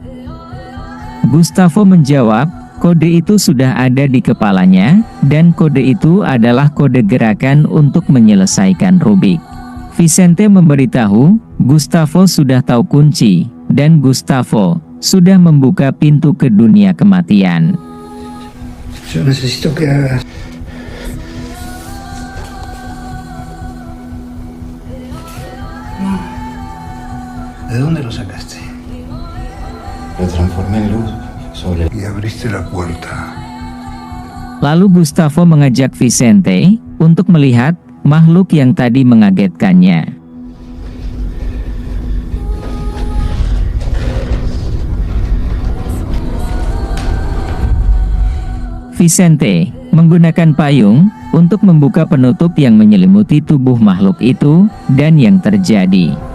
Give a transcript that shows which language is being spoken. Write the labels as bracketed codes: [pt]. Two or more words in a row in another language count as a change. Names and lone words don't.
[id] Gustavo menjawab, kode itu sudah ada di kepalanya, dan kode itu adalah kode gerakan untuk menyelesaikan Rubik. Vicente memberitahu, Gustavo sudah tahu kunci, dan Gustavo sudah membuka pintu ke dunia kematian. [es] Yo necesito que hagas. ¿De dónde lo sacaste? Lo transformé en luz sobre Y abriste la puerta. [id] Lalu Gustavo mengajak Vicente untuk melihat makhluk yang tadi mengagetkannya. Vicente menggunakan payung untuk membuka penutup yang menyelimuti tubuh makhluk itu, dan yang terjadi.